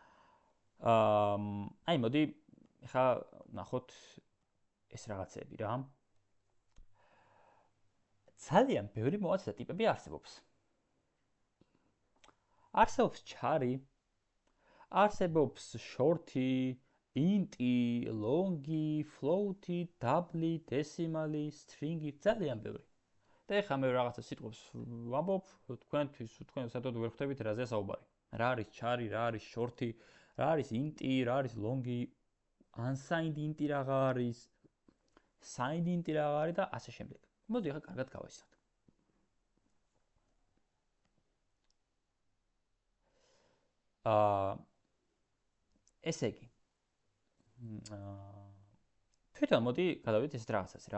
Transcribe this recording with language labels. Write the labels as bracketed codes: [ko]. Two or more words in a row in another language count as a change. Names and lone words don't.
[ka] აი მოდი ეხლა ნახოთ ეს რაღაცები რა. ძალიან ბევრი მოაცდა ტიპები არსებობს. არსებობს chari, არსებობს [en] shorty, inti, longi, floaty, doubly, decimally, stringy, [ka] ძალიან ბევრი. და ეხლა მე რაღაცა სიტყვებს ვამბობ, თქვენ საერთოდ ვერ ხვდებით რაზეა საუბარი. რა არის chari, რა არის shorty, რა არის inti, რა არის longi, [en] unsigned inti [ka] რაღა არის, [en] signed inti [ka] რაღა არის და ასე შემდეგ. მოდი ახლა კარგად გავაიზრდეთ. ესე იგი. თვითონ მოდი გადავიდეთ ეს რაღაცას რა.